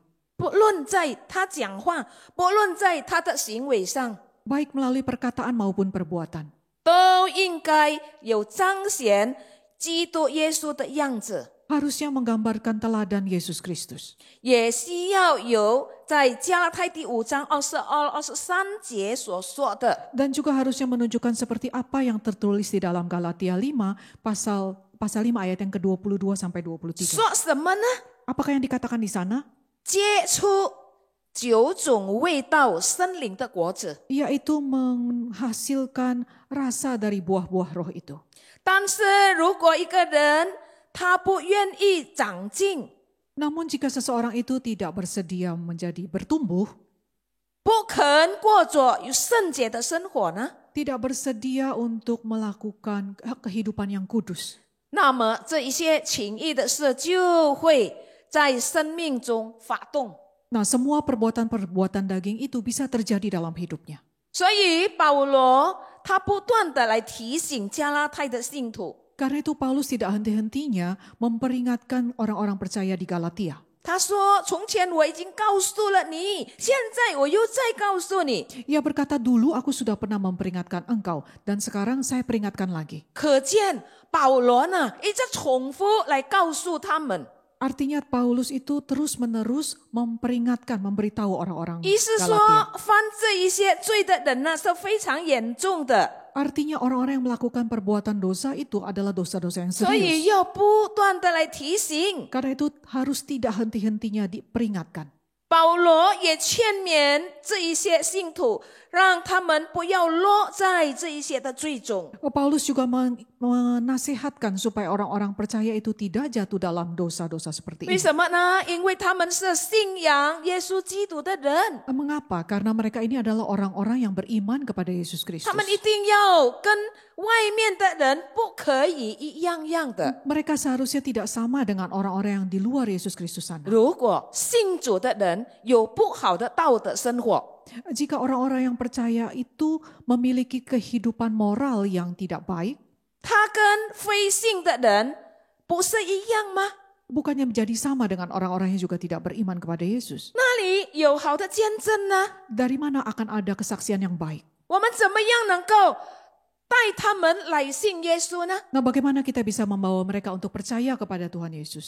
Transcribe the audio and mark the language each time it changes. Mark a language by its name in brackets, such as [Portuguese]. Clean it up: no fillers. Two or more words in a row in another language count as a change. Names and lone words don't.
[Chinese] 不论在他讲话，不论在他的行为上， [Indonesian] Baik melalui perkataan maupun perbuatan. [Chinese] 都应该有彰显基督耶稣的样子， [Indonesian] Harusnya menggambarkan teladan Yesus Kristus. [Chinese] 也需要有在加拉太第5章22、23节所说的。 [Indonesian] Dan juga harusnya menunjukkan seperti apa yang tertulis di dalam Galatia 5, pasal 5 ayat yang ke-22 sampai 23. [Chinese] 说什么呢？ [Indonesian] Apakah yang dikatakan di sana? [Chinese] 结出9种味道生灵的果子。 [Indonesian] Yaitu menghasilkan rasa dari buah-buah roh itu. [Chinese] 但是如果一个人他不愿意长进， [Indonesian] Namun jika seseorang itu tidak bersedia bertumbuh, [Chinese] 不肯过着有圣洁的生活呢， [Indonesian] tidak bersedia untuk melakukan kehidupan yang kudus, [Chinese] 那么这一些情欲的事就会在生命中发动。 [Indonesian] nah semua perbuatan-perbuatan daging itu bisa terjadi dalam hidupnya. [Chinese] 所以保罗他不断的来提醒加拉太的信徒， [Indonesian] Karena itu Paulus tidak henti-hentinya memperingatkan orang-orang percaya di Galatia. [Chinese] 他说：“从前我已经告诉了你，现在我又再告诉你。” [Indonesian] Ia berkata, dulu aku sudah pernah memperingatkan engkau, dan sekarang saya peringatkan lagi. [Chinese] 可见保罗呢一直重复来告诉他们， [Indonesian] Artinya Paulus itu terus-menerus memperingatkan, memberitahu orang-orang [Chinese] 意思说 [Indonesian] Galatia. [Chinese] 犯这一些罪的人呢是非常严重的， [Indonesian] Artinya orang-orang yang melakukan perbuatan dosa itu adalah dosa-dosa yang [Chinese] 所以 [Indonesian] serius. [Chinese] 要不断的来提醒。 [Indonesian] Karena itu harus tidak henti-hentinya diperingatkan. [Chinese] 保罗也劝勉这一些信徒，让他们不要落在这一些的罪中。 [Indonesian] Paulus juga menasihatkan supaya orang-orang percaya itu tidak jatuh dalam dosa-dosa seperti [Chinese] 为 [Indonesian] ini. [Chinese] 什么呢？因为他们是信仰耶稣基督的人， [Indonesian] Mengapa? Karena mereka ini adalah orang-orang yang beriman kepada Yesus [Chinese] 他 [Indonesian] Kristus. [Chinese] 们一定要跟外面的人不可以一样样的。 [Indonesian] Mereka seharusnya tidak sama dengan orang-orang yang di luar Yesus Kristus sana. [Chinese] 如果信主的人有不好的道德生活， [Indonesian] Jika orang-orang yang percaya itu memiliki kehidupan moral yang tidak baik, [Chinese] 他跟非信的人不是一样吗？ [Indonesian] bukannya menjadi sama dengan orang-orang yang juga tidak beriman kepada Yesus. [Chinese] 那里有好的见证呢？ [Indonesian] Dari mana akan ada kesaksian yang baik? [Chinese] 我们怎么样能够带他们来信耶稣呢？ [Indonesian] Nah, bagaimana kita bisa membawa mereka untuk percaya kepada Tuhan Yesus?